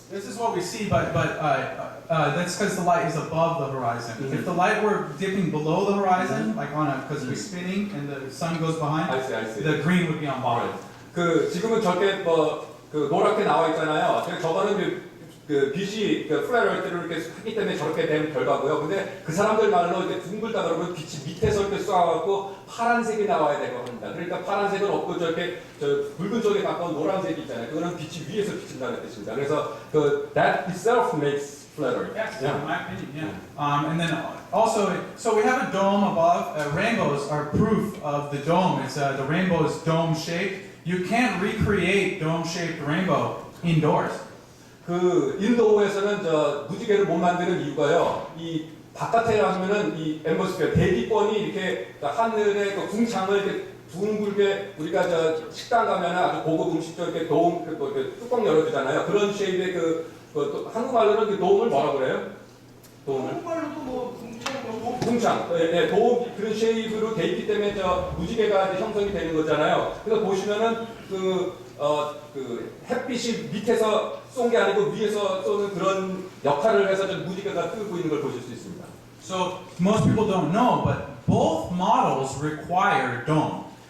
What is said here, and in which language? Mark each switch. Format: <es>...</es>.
<en>this is what we see, but that's because the light is above the horizon. Mhm. If the light were dipping below the horizon, like on a because we're spinning and the sun goes behind, I see. the green would be on bottom.</en> <ko>그 지금은 저렇게 그 노랗게 나와 있잖아요. 저거는 그 빛이 그 플레어를 이렇게 하기 때문에 저렇게 된 결과고요. 근데 그 사람들 말로 이제 둥글다 그러면 빛이 밑에서 이렇게 쏴갖고 파란색이 나와야 되고 합니다. 그러니까 파란색은 없고 저렇게 저 붉은 쪽에 가까운 노란색이 있잖아요. 그거는 빛이 위에서 비친다는 뜻입니다.</ko> <en>그래서 그 that itself makes flatter. Yes, Yeah. in my opinion, yeah. And then also, so we have a dome above. Rainbows are proof of the dome. It's the rainbow is dome shaped. You can't recreate dome shaped rainbow indoors.</en> <ko>그 인도에서는 저 무지개를 못 만드는 이유가요. 이 바깥에 하면은 이 앰모스피어 대기권이 이렇게 하늘의 그 궁창을 이렇게 둥글게 우리가 저 식당 가면은 아주 고급 음식점 이렇게 도움 이렇게 뚜껑 열어주잖아요. 그런 쉐입의 한국말로는 그 도움을 뭐라 그래요? 도움을 한국말로도 뭐 궁창, 도움 그런 쉐입으로 돼 있기 때문에 저 무지개가 이제 형성이 되는 거잖아요. 그래서 보시면은 그 햇빛이 밑에서 쏜 게 아니고 위에서 쏘는 그런 역할을 해서 좀 무지개가 뜨고 있는 걸 보실 수 있습니다.</ko> <en>So most people don't know, but both models require dome.</en>